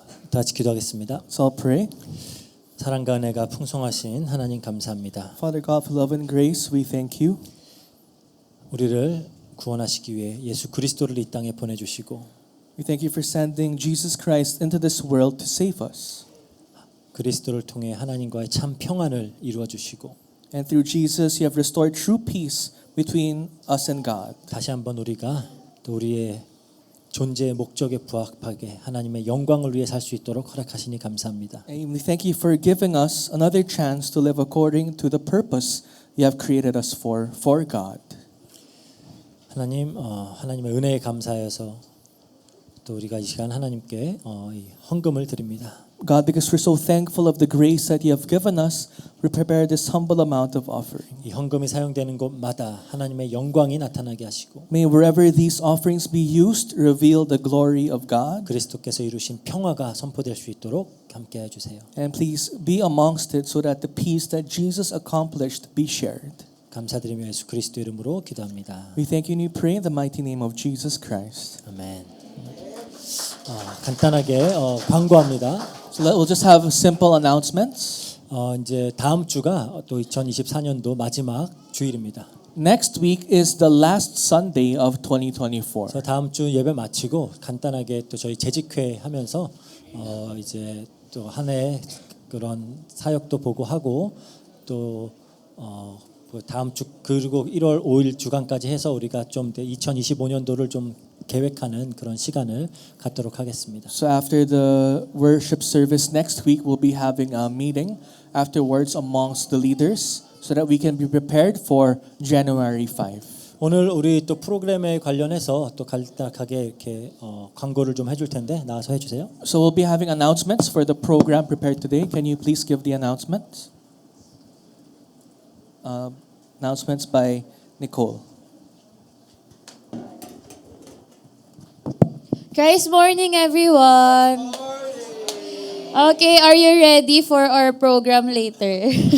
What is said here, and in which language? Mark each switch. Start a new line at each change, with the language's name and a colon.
Korean: 다 같이 기도하겠습니다.
English: So I'll pray.
Korean: 사랑과 은혜가 풍성하신 하나님 감사합니다.
English: Father God, for love and grace, we thank you.
Korean: 우리를 구원하시기 위해 예수 그리스도를 이 땅에 보내주시고
English: We thank you for sending Jesus Christ into this world to save us.
Korean: 그리스도를 통해 하나님과의 참 평안을 이루어 주시고
English: And through Jesus, you have restored true peace between us and God.
Korean: 다시 한번 우리가 또 우리의 존재의 목적에 부합하게 하나님의 영광을 위해 살 수 있도록 허락하시니 감사합니다.
English: And we thank you for giving us another chance to live according to the purpose you have created us for God.
Korean: 하나님, 하나님의 은혜에 감사해서 또 우리가 이 시간 하나님께 이 헌금을 드립니다.
English: God, because we're so thankful of the grace that you have given us, we prepare this humble amount of offering.
Korean: 이 헌금이 사용되는 곳마다 하나님의 영광이 나타나게 하시고
English: May wherever these offerings be used, reveal the glory of God.
Korean: 그리스도께서 이루신 평화가 선포될 수 있도록 함께 해주세요.
English: And please be amongst it so that the peace that Jesus accomplished be shared.
Korean: 감사드리며 예수 그리스도 이름으로 기도합니다.
English: We thank you and we pray in the mighty name of Jesus Christ.
Korean: 아멘. 간단하게 광고합니다.
English: So we'll just have simple announcements.
Korean: 이제 다음 주가 또 2024년도 마지막 주일입니다.
English: Next week is the last Sunday of 2024.
Korean: 그래서 다음 주 예배 마치고 간단하게 또 저희 재직회 하면서 이제 또 한 해 그런 사역도 보고 하고 또 다음 주 그리고 1월 5일 주간까지 해서 우리가 좀 2025년도를 좀 계획하는 그런 시간을 갖도록 하겠습니다.
English: So after the worship service next week, we'll be having a meeting afterwards amongst the leaders so that we can be prepared for January 5.
Korean: 오늘 우리 또 프로그램에 관련해서 또 간단하게 이렇게 광고를 좀 해줄 텐데 나와서 해주세요.
English: So we'll be having announcements for the program prepared today. Can you please give the announcements? Announcements by Nicole. Christ morning, everyone. Okay, are you ready for our program later?